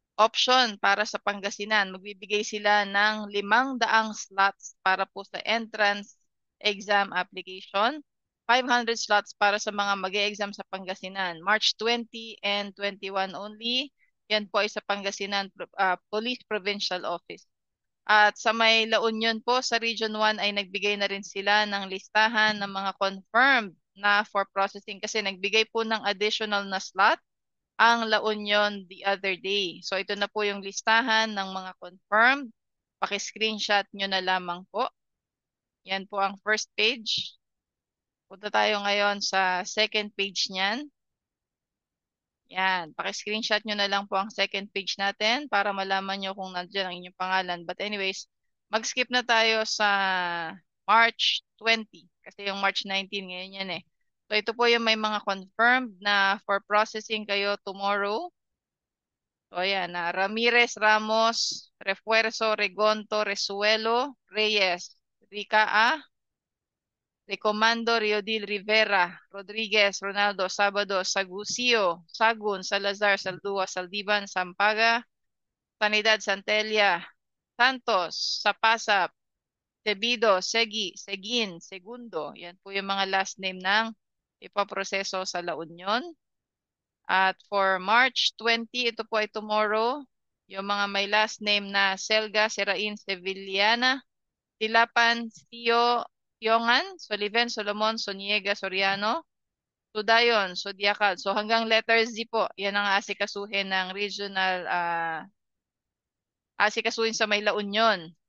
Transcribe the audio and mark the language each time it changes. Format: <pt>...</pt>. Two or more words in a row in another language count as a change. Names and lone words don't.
<tl>option para sa Pangasinan. Magbibigay sila ng 500 slots para po sa</tl> <en>entrance exam application.</en> <tl>500 slots para sa mga mag-e-exam sa Pangasinan.</tl> <en>March 20 and 21 only.</en> <tl>Yan po ay sa Pangasinan Police Provincial Office. At sa may La Union po, sa Region 1 ay nagbigay na rin sila ng listahan ng mga confirmed na</tl> <en>for processing</en> <tl>kasi nagbigay po ng additional na slot ang La Union</tl> <en>the other day.</en> <tl>So ito na po yung listahan ng mga confirmed. Paki-screenshot nyo na lamang po. Yan po ang</tl> <en>first page.</en> <tl>Punta tayo ngayon sa</tl> <en>second page</en> <tl>niyan. Yan, paki-screenshot nyo na lang po ang</tl> <en>second page</en> <tl>natin para malaman nyo kung nandiyan ang inyong pangalan.</tl> <en>But anyways,</en> <tl>mag-skip na tayo sa March 20 kasi yung March 19 ngayon yan eh. So ito po yung may mga confirmed na</tl> <en>for processing</en> <tl>kayo tomorrow. So ayan, Ramirez, Ramos, Refuerzo, Regonto, Resuelo, Reyes, Rica A, Recomando, Riodil, Rivera, Rodriguez, Ronaldo, Sabado, Sagucio, Sagun, Salazar, Saldua, Saldiban, Sampaga, Sanidad, Santelia, Santos, Sapasap, Tebido, Segi, Seguin, Segundo. Yan po yung mga</tl> <en>last name</en> <tl>ng ipaproseso sa La Union. At for March 20, ito po ay tomorrow, yung mga may</tl> <en>last name</en> <tl>na Selga, Serain, Sevillana, Tilapan, Tio, Yongan, Soliven, Solomon, Soniega, Soriano, Sudayon, Sodiacal. So hanggang letter Z po, yan ang asikasuhin ng regional, asikasuhin sa may La Union.</tl>